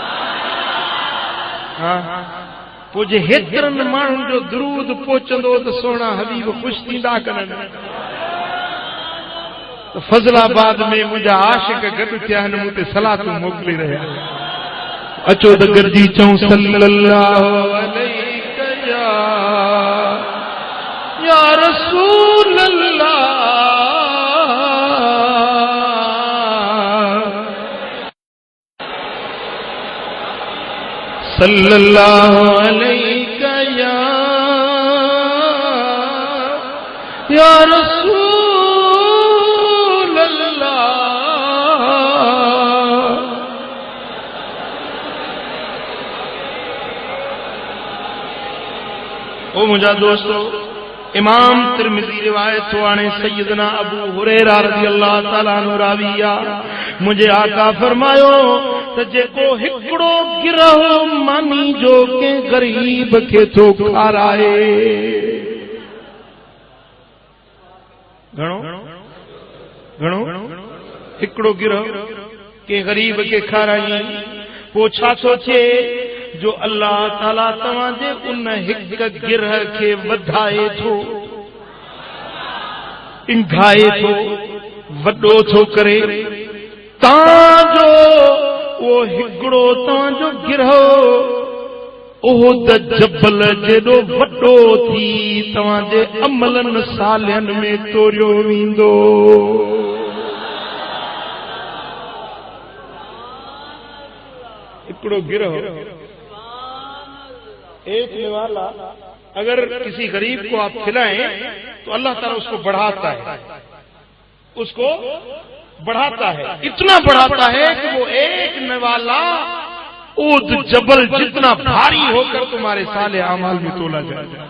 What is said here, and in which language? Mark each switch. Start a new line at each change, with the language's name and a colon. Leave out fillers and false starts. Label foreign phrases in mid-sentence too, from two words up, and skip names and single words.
Sindhi: पोइ जे हेतिरनि माण्हुनि जो दरूद पहुचंदो त सोना हबीब ख़ुशि थींदा कनि। त फज़लाबाद में मुंहिंजा आशिक गॾु थिया आहिनि, मूं ते सलातूं मोकिले रहिया। अचो त गॾिजी चऊं
Arabic: صلى الله عليك يا رسول الله. صلى الله عليك يا رسول الله.
Sindhi: ओ मुंहिंजा दोस्तो, इमाम तिरमिज़ी रिवायत तो आने सैयदना अबू हुरैरा
Arabic: رضي الله تعالى عنه
Sindhi: रावी आहे, मुंहिंजे आका फरमायो त जेको हिकिड़ो गिरह मानी जो के गरीब खे थो खाराए, घणो हिकिड़ो गिरह के गरीब के खाराई, पोइ छा थो थिए जो
Arabic: الله تعالى
Sindhi: तव्हांजे उन हिक गिरह खे वधाए थो, इंघाए थो, वॾो थो करे, तांजो उहो हिकिड़ो तव्हांजो गिरह उहो त जबल जेॾो वॾो थी तव्हांजे अमलनि सालनि में तोरियो वेंदो। हिकिड़ो गिरह
Urdu: ایک نوالہ اگر کسی غریب کو آپ کھلائیں تو
Arabic: الله تعالى
Urdu: اس کو بڑھاتا ہے، اس کو بڑھاتا ہے، اتنا بڑھاتا ہے کہ وہ ایک نوالہ اود جبل جتنا بھاری ہو کر تمہارے سالے اعمال میں تولا جائے.